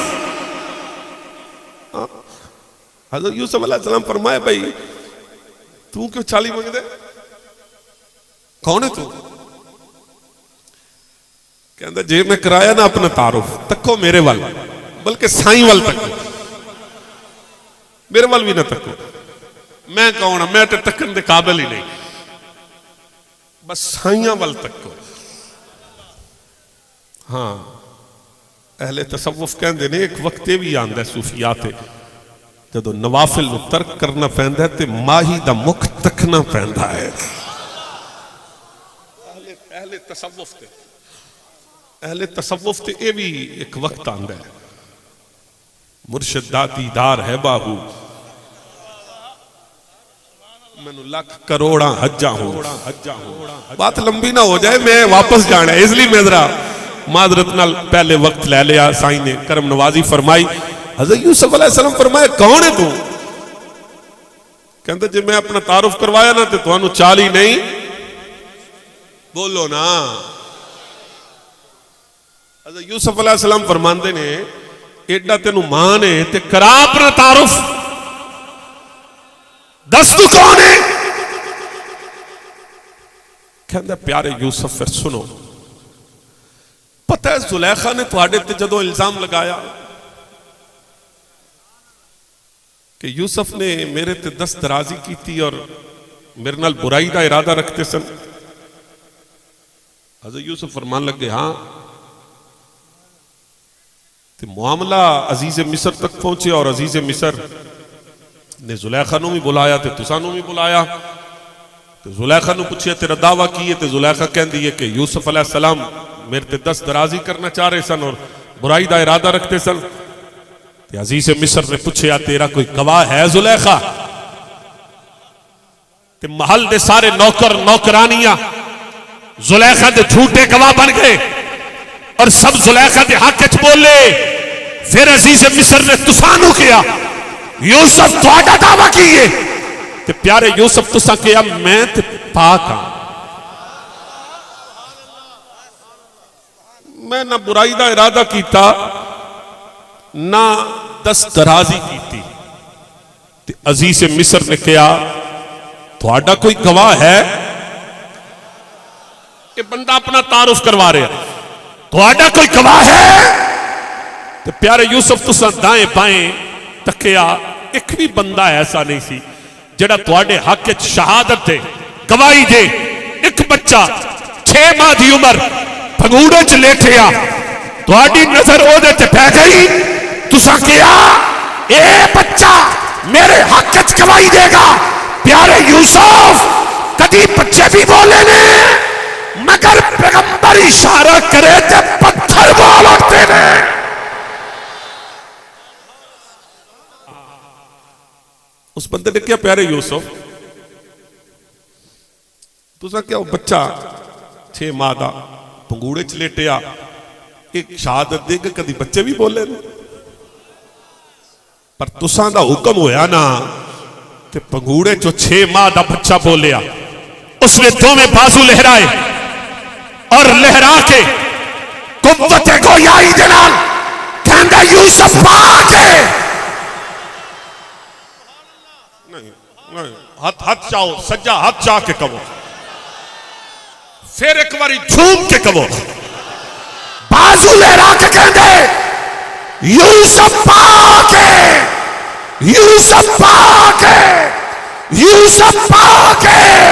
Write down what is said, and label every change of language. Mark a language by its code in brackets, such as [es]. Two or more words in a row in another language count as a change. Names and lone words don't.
[pa] حضرت یوسف علیہ السلام فرمائے بھائی تو کیوں 40 منگ دے کون ہے تو کہندہ جے میں کرایا نا اپنا تعارف تکو میرے وال بلکہ سائیں وال تکو میرے وال بھی نہ تکو [ur] میں کون ہوں [pa] میں تے تکن دے قابل ہی نہیں بس سائیاں وال تکو ہاں اہل تصوف کہندے نے ایک وقت بھی آندہ ہے صوفیات جدو نوافل نو ترک کرنا پیندا ہے تے ماہی دا مکھ تکنا پیندا ہے. اہل تصوف تے اے بھی ایک وقت آندا ہے مرشد دا دیدار ہے باہو مینو لاکھ کروڑاں حجاں ہوں. [ur] بات لمبی نہ ہو جائے [pa] میں واپس جانا ہے اس لیے میں ذرا معذرت نال پہلے وقت لے لیا. سائیں نے کرم نوازی فرمائی. حضرت یوسف علیہ السلام فرمایا کون ہے تو؟ کہندے جے میں اپنا تعارف کروایا نا تے تانوں چال ہی نہیں بولو نا. حضرت یوسف علیہ السلام فرماندے نے ایڈا تینوں ماں نے تے کرا اپنا تعارف دس تو کون ہے؟ کہندے پیارے یوسف پھر سنو پتہ ہے زلیخا نے تواڈے تے جدوں الزام لگایا کہ یوسف نے میرے تے دست درازی کی تھی اور میرے نال برائی دا ارادہ رکھتے سن. حضرت یوسف فرمان لگ گئے ہاں تے معاملہ عزیز مصر تک پہنچے اور عزیز مصر نے زلیخا نو بھی بلایا تے تساں نو بھی بلایا. تے زلیخا نو پوچھیا تیرا دعویٰ کی ہے تے زلیخا کہندی ہے کہ یوسف علیہ السلام میرے تے دست درازی کرنا چاہ رہے سن اور برائی دا ارادہ رکھتے سن. تے عزیز مصر نے پوچھیا تیرا کوئی گواہ ہے زلیخا؟ تے محل دے سارے نوکر نوکرانیاں زلیخا دے جھوٹے گواہ بن گئے اور سب زلیخا دے حق وچ بولے. پھر عزیز مصر نے تسانو کیا یوسف تہاڈا دعویٰ کیے تے پیارے یوسف تساں کیا میں تے پاک ہاں میں نہ برائی دا ارادہ کیتا نہ دست درازی کیتی. تے عزیز مصر نے کیا تہاڈا کوئی گواہ ہے؟ کہ بندہ اپنا تعارف کروا رہے ہیں تہاڈا کوئی گواہ ہے؟ تے پیارے یوسف تساں دائیں بائیں تکیا ایک بھی بندہ ایسا نہیں سی جڑا تواڈے حق وچ شہادت دے گواہی دے. ایک بچہ 6 ماہ دی عمر پھنگوڑے چ لیٹیا تواڈی نظر او دے تے پے گئی تساں کیا اے بچہ میرے حق وچ گواہی دے گا. پیارے یوسف کدی بچے بھی بولے نے مگر پیغمبر اشارہ کرے تے پتھر بول اٹھتے نے. اس بندے نے کیا پیارے یوسف تساں کیا وہ بچہ 6 ماہ دا پنگوڑے چ لیٹیا ایک شہادت دے کے کدی بچے بھی بولے نا پر تساں دا حکم ہویا نا تے پنگوڑے جو 6 ماہ دا بچہ بولیا اس نے دو میں بازو لہرائے اور لہرا کے قوت گویائی دلال کہندہ یوسف پاک ہے. ہاتھ چاہو سجا ہاتھ چاہ کے کہو پھر ایک باری جھوم کے کہو بازو لہرا کے کہندے یوسف پاک ہے یوسف پاک ہے یوسف پاک ہے.